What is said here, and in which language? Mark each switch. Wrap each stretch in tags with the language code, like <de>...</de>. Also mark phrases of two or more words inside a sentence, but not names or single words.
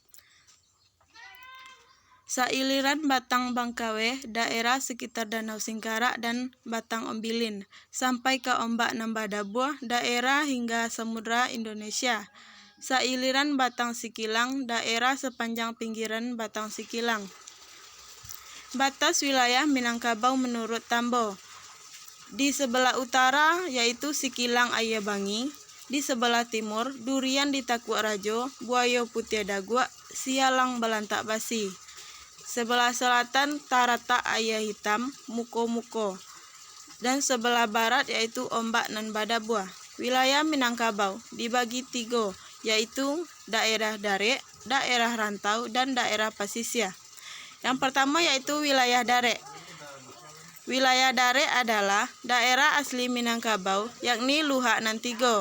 <id>Sailiran Batang Bangkawe, daerah sekitar Danau Singkarak dan Batang Ombilin, sampai ke Ombak Nambadabuah, daerah hingga Samudra Indonesia. Sailiran Batang Sikilang, daerah sepanjang pinggiran Batang Sikilang. Batas wilayah Minangkabau menurut Tambo. Di sebelah utara yaitu Sikilang Ayabangi, di sebelah timur Durian di Takuk Rajo, Buayo Putih Dagua, Sialang Balantak Basi. Sebelah selatan Tarata Ayah Hitam, Muko-Muko, dan sebelah barat yaitu Ombak nan Badabuah. Wilayah Minangkabau dibagi 3, yaitu daerah Dare, daerah Rantau, dan daerah Pasisya. Yang pertama yaitu wilayah Dare. Wilayah Dare adalah daerah asli Minangkabau, yakni Luhak Nantigo.</id>